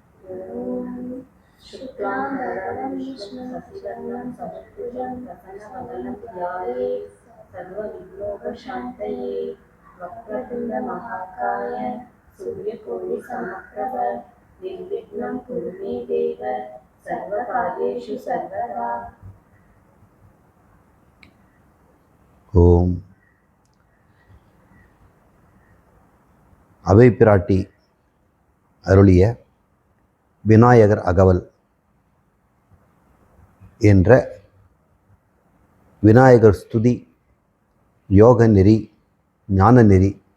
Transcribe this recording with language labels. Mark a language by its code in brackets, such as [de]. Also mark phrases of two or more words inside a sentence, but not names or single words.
[sa] ॐ शुक्लाम्बरधरं विष्णुं शशिवर्णं चतुर्भुजं प्रसन्नवदनं ध्यायेत् सर्वविघ्नोपशान्तये वक्रतुण्डमहाकाय सूर्यकोटिसमप्रभ निर्विघ्नं कुरु मे देव सर्वकार्येषु सर्वदा. [ta] ஓம். அவை பிராட்டி அருளிய விநாயகர் அகவல் என்ற விநாயகர் ஸ்துதி, யோக நெறி, ஞான நெறி,